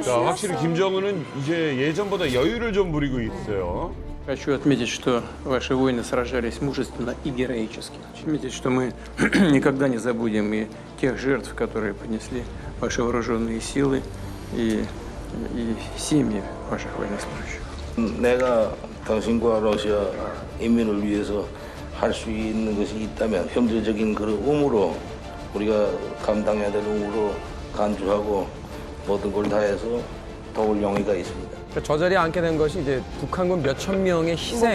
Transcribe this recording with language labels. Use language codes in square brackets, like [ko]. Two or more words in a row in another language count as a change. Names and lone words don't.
[ko] 자, 확실히 심했어. 김정은은 이제 예전보다 여유를 좀 부리고 있어요. [ru] Хочу отметить, что ваши воины сражались мужественно и героически. Отметить, что мы никогда не забудем и тех жертв, которые понесли ваши вооруженные силы и семьи ваших военнослужащих. [ko] 내가 당신과 러시아 인민을 위해서 할 수 있는 것이 있다면 형제적인 그 의무로 우리가 감당해야 될 의무로 간주하고 모든 걸 다해서 도울 용의가 있습니다. 그러니까 저 자리에 앉게 된 것이 이제 북한군 몇천 명의 희생,